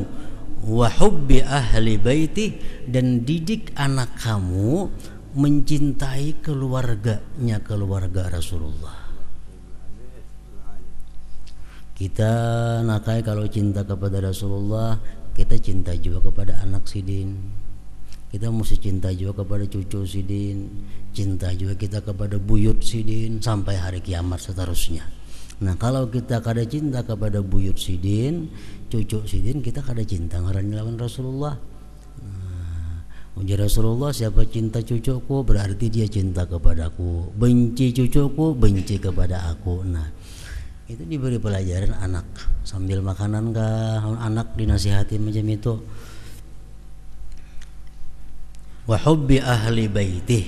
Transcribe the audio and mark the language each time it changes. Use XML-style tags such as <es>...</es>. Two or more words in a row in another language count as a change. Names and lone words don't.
<ar>وحب أهل بيتي,</ar> <bjn>dan didik anak kamu mencintai keluarganya, keluarga Rasulullah. Kita nakai kalau cinta kepada Rasulullah, kita cinta juga kepada anak sidin. Kita mesti cinta juga kepada cucu sidin, cinta juga kita kepada buyut sidin sampai hari kiamat seterusnya. Nah, kalau kita kada cinta kepada buyut sidin, cucu sidin, kita kada cinta ngaran lawan Rasulullah. Ujar Rasulullah, siapa cinta cucuku berarti dia cinta kepadaku, benci cucuku benci kepada aku. Nah, itu diberi pelajaran anak sambil makanan kah, anak dinasihati macam itu.</bjn> <ar>وحب أهل بيته.</ar>